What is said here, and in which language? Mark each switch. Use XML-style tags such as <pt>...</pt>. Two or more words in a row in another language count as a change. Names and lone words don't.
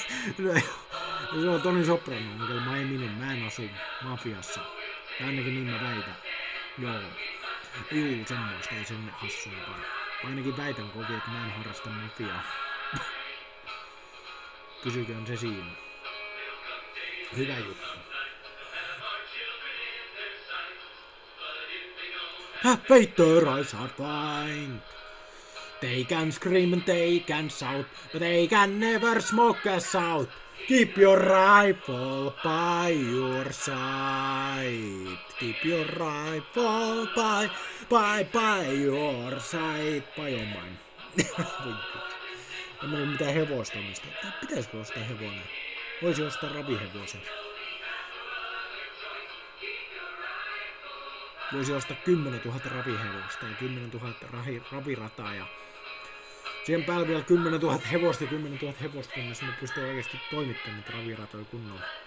<fi>Se on Toni Soprano, mikä mä en asu mafiassa. Tai ainakin niin mä väitän. Joo. Juu, semmoista ei sen hassumpaa. Ainakin väitän kovin, että mä en harrasta mafiaa. Pysyköön se siinä. Hyvä juttu.</fi> <en>Wait, their eyes are blind. They can scream and they can shout, but they can never smoke us out. Keep your rifle by your side. Keep your rifle by your side. By your mind.</en> <fi>En ole mitään hevosta omista. Pitäisikö ostaa hevonen? Voisi ostaa ravihevosen. Voisi ostaa 10 000 ravihevosta ja 10 000 ravirataa ja siihen päälle vielä 10 000 hevosta ja 10 000 hevosta, kunnes me pystyy oikeasti toimittamaan niitä raviratoja kunnolla.</fi>